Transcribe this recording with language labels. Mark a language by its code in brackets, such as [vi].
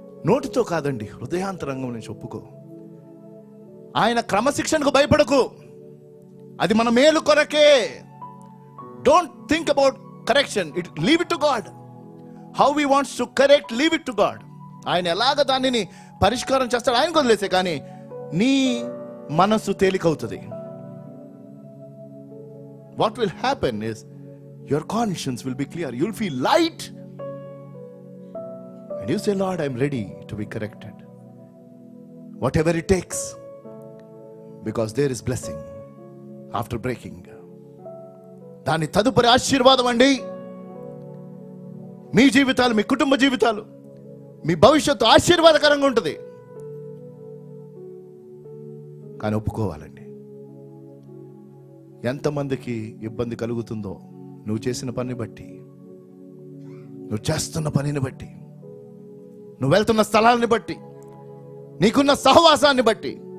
[te] నోటితో కాదండి, హృదయాంతరంగం నుంచి ఒప్పుకో. ఆయన క్రమశిక్షణకు భయపడకు, అది మన మేలు కొరకే. [en] Don't think about correction, leave it to God. How he wants to correct, leave it to God. [te] ఆయన ఎలాగ దానిని పరిష్కారం చేస్తాడు ఆయనకు వదిలేసే, కానీ నీ మనసు తేలికవుతుంది. [en] What will happen is your conscience will be clear, you'll feel light and you say, Lord, I'm ready to be corrected, whatever it takes, because there is blessing after breaking. [te] దాని తదుపరి ఆశీర్వాదం అండి. మీ జీవితాలు, మీ కుటుంబ జీవితాలు, మీ భవిష్యత్తు ఆశీర్వాదకరంగా ఉంటుంది. కానీ ఒప్పుకోవాలండి. ఎంతమందికి ఇబ్బంది కలుగుతుందో నువ్వు చేసిన పనిని బట్టి, నువ్వు చేస్తున్న పనిని బట్టి, నువ్వు వెళ్తున్న స్థలాన్ని బట్టి, నీకున్న సహవాసాన్ని బట్టి.